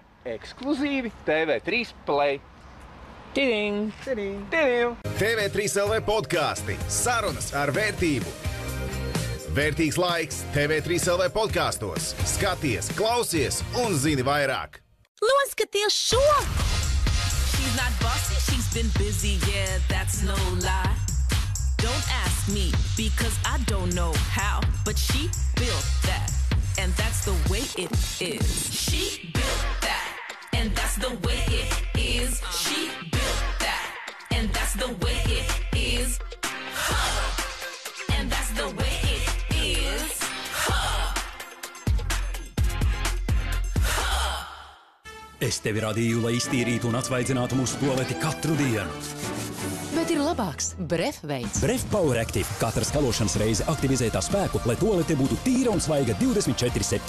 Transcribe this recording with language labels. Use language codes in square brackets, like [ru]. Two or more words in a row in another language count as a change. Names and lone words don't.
[lv] Ekskluzīvi TV3 Play. Tiding! Tiding! Tiding! TV3 LV podkāsti. Sarunas ar vērtību. Vērtīgs laiks TV3 LV podkāstos. Skaties, klausies un zini vairāk. Noskaties šo! [en] She's not bossy, she's been busy, yeah, that's no lie. Don't ask me, because I don't know how, but she built that, and that's the way it is. She built that, and that's the way it is. She built that, and that's the way it is. And that's the way it is. [lv] Es tevi radīju, lai iztīrītu un atsvaidzinātu mūsu tualeti katru dienu. Bet ir labāks Bref veids. Bref Power Active. Katra skalošanas reize aktivizē tā spēku, lai tualete būtu tīra un svaiga 24/7.